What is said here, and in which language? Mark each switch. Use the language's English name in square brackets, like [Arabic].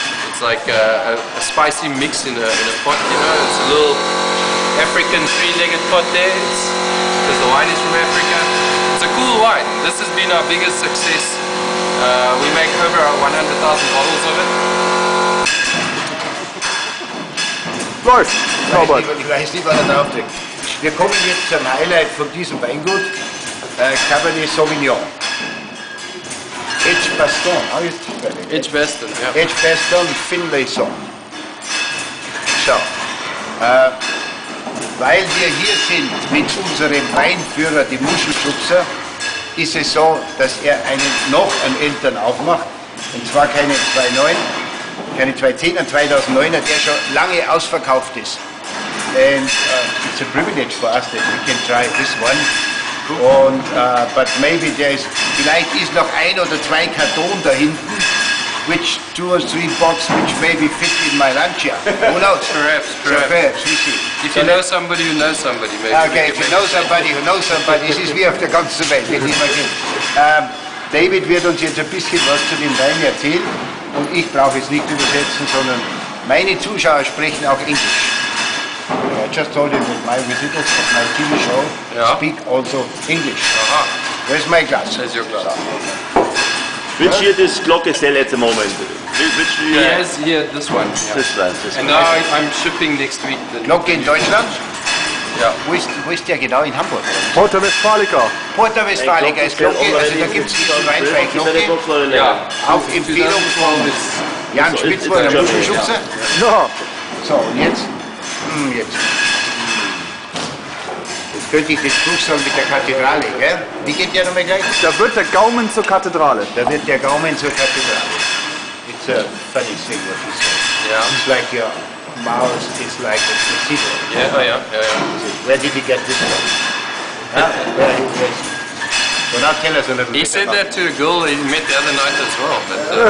[English] It's like a spicy mix in a pot, you know. It's a little African 3-legged pot there, because the wine is from Africa. It's a cool wine. This has been our biggest success. We make over 100,000 bottles of it. [German] Läuft, Norbert. Ich weiß nicht, wann er drauf trinkt. Wir kommen jetzt zum Highlight von diesem Weingut, Cabernet Sauvignon. [English] Edgebaston, Edgebaston, yeah. Edgebaston, Finlayson. [German] So, weil wir hier sind mit unserem Weinführer, dem Muschelschubser, ist es so, dass er noch einen älteren aufmacht, und zwar keine 2.9, keine 2.10, einen 2009er, der schon lange ausverkauft ist. [English] And it's a privilege for us that we can try this one. Und, but maybe vielleicht ist noch 1 oder 2 Karton da hinten, which 2 or 3 boxes which maybe fit in my lunch here. Who knows? Perhaps. We see. If you know somebody who knows somebody, maybe. [German] Okay, if you know somebody who knows somebody, es ist wie auf der ganzen Welt, wenn ich mal geht. David wird uns jetzt ein bisschen was zu den Weinen erzählen, und ich brauche es nicht übersetzen, sondern meine Zuschauer sprechen auch Englisch. [English] I just told him that my visitors of my TV show speak also English. Where's my glass? There's your glass. Which year does Glocke sell at the moment? Which He year? has here this one. Yeah. This one. And now I'm shipping next week. Glocke in Deutschland? [German] Ja. Wo ist der genau? In Hamburg? Porta Westfalica. Porta Westfalica ist Glocke, also da gibt es diesen Wein bei Glocke. Ja. Auf Empfehlung von Jan Spitzmann, der Muschelschubser. Ja. So, und jetzt? könnte ich den Spruch sagen mit der Kathedrale, gell? Wie geht der nochmal gleich? Da wird der Gaumen zur Kathedrale. Da wird der Gaumen zur Kathedrale. [English] It's a funny thing what you say. Yeah. It's like your mouth is like a cathedral. Yeah. Where did he get this from? Huh? Where he was. Well, now tell us a little He bit said about that to a girl he met the other night as well. But,